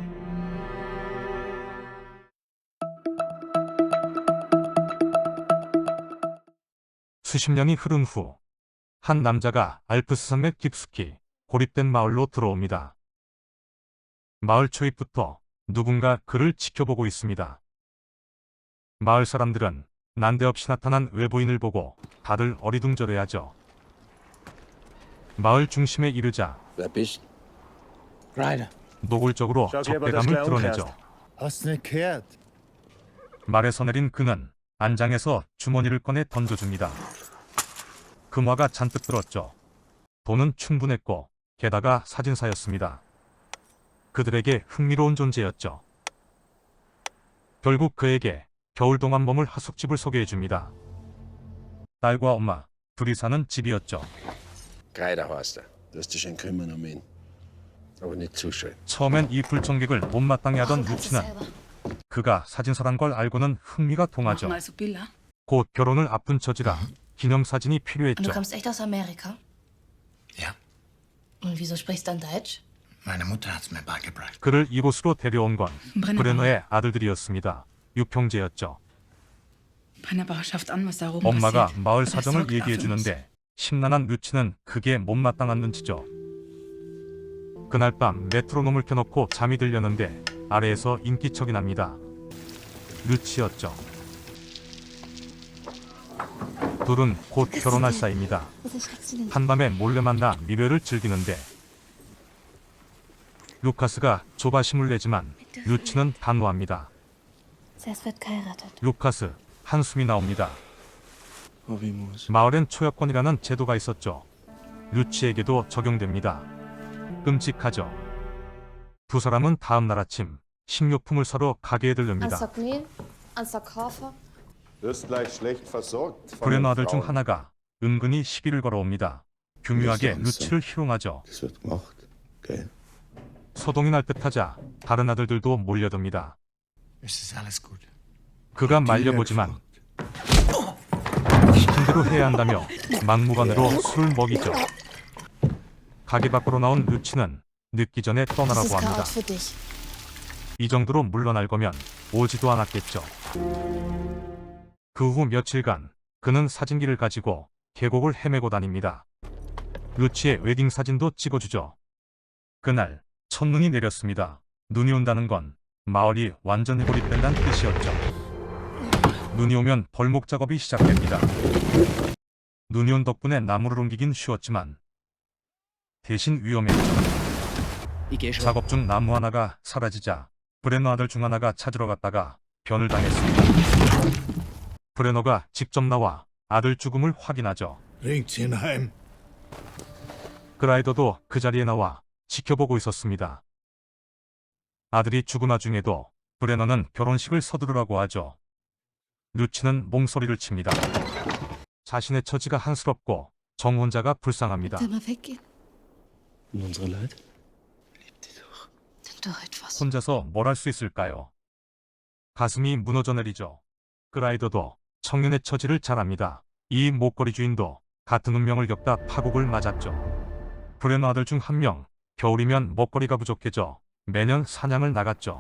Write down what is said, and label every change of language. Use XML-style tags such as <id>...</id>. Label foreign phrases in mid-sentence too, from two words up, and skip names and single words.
<ko>수십 년이 흐른 후 한 남자가 알프스 산맥 깊숙이 고립된 마을로 들어옵니다. 마을 초입부터 누군가 그를 지켜보고 있습니다. 마을 사람들은 난데없이 나타난 외부인을 보고 다들 어리둥절해하죠. 마을 중심에 이르자</ko> <de>Wer bist? Ryder.</de> <ko>노골적으로 적대감을 드러내죠.</ko> <de>Hast nicht gehört?</de> <ko>말에서 내린 그는 안장에서 주머니를 꺼내 던져줍니다. 금화가 잔뜩 들었죠. 돈은 충분했고 게다가 사진사였습니다. 그들에게 흥미로운 존재였죠. 결국 그에게 겨울동안머물 하숙집을 소개해줍니다. 딸과 엄마 둘이 사는 집이었죠.</ko> <de>Ryder heißt er. Wirst dich schön kümmern um ihn. Aber nicht zu schön.</de> <ko>처음엔 이 불청객을 못마땅해 하던 루치는 그가 사진사란 걸 알고는 흥미가 동하죠.</ko> <de>Also Bilder.</de> <ko>곧 결혼을 앞둔 처지라 기념사진이</ko> <de>Und</de> <ko>필요했죠.</ko> <de>du kommst echt aus Amerika? Ja, Und wieso sprichst du dann Deutsch? meine Mutter hat's mir beigebracht.</de> <ko>그를 이곳으로 데려온 건 Brennerbauer. 브레너의 아들들이었습니다. 6형제였죠.</ko> <de>Brennerbauer schafft an, was da oben</de> <ko>엄마가</ko> <de>passiert.</de> <ko>마을</ko> <de>Aber es</de> <ko>사정을</ko> <de>sorgt</de> <ko>얘기해</ko> <de>dafür nicht.</de> <ko>주는데 심란한 루치는 그게 못마땅한 눈치죠. 그날 밤 메트로놈을 켜놓고 잠이 들려는데 아래에서 인기척이 납니다. 루치였죠. 둘은 곧 결혼할 사이입니다. 한밤에 몰래 만나 미래를 즐기는데 루카스가 조바심을 내지만 루치는 단호합니다. 루카스 한숨이 나옵니다. 마을엔 초여권이라는 제도가 있었죠. 루치에게도 적용됩니다. 끔찍하죠. 두 사람은 다음 날 아침 식료품을 사러 가게에 들릅니다.</ko> <de>Ein Sack Mehl, ein Sack Hafer. Wirst gleich schlecht versorgt von den</de> <ko>브레너 아들 중</ko> <de>Frauen.</de> <ko>하나가 은근히 시비를 걸어옵니다. 교묘하게 루치를 희롱하죠.</ko> <de>Das wird gemacht. Gell?</de> <ko>소동이 날 듯하자 다른 아들들도 몰려듭니다.</ko> <de>Es ist alles gut.</de> <ko>그가 말려보지만 시킨 대로 해야 한다며 막무가내로 술을 먹이죠. 가게 밖으로 나온 루치는 늦기 전에</ko> <de>Das</de> <ko>떠나라고</ko> <de>ist</de> <ko>합니다.</ko> <de>Chaos für dich.</de> <ko>이 정도로 물러날 거면 오지도 않았겠죠. 그 후 며칠간 그는 사진기를 가지고 계곡을 헤매고 다닙니다. 루치의 웨딩 사진도 찍어주죠. 그날 첫눈이 내렸습니다. 눈이 온다는 건 마을이 완전히 고립된다는 뜻이었죠. 눈이 오면 벌목 작업이 시작됩니다. 눈이 온 덕분에 나무를 옮기긴 쉬웠지만 대신 위험했죠. 작업 중 나무 하나가 사라지자 브레너 아들 중 하나가 찾으러 갔다가 변을 당했습니다. 브레너가 직접 나와 아들 죽음을 확인하죠.</ko> <de>Bringt ihn heim.</de> <ko>그라이더도 그 자리에 나와 지켜보고 있었습니다. 아들이 죽은 와중에도 브레너는 결혼식을 서두르라고 하죠. 루치는 몽소리를 칩니다. 자신의 처지가 한스럽고 정 혼자가 불쌍합니다.</ko> <de>Will mal weggehen? Und unsere Leute? Denk doch etwas.</de> <ko>혼자서 뭘 할 수 있을까요? 가슴이 무너져 내리죠. 그라이더도 청년의 처지를 잘 압니다. 이 목걸이 주인도 같은 운명을 겪다 파국을 맞았죠. 브레너 아들 중 한 명, 겨울이면 먹거리가 부족해져 매년 사냥을 나갔죠.</ko>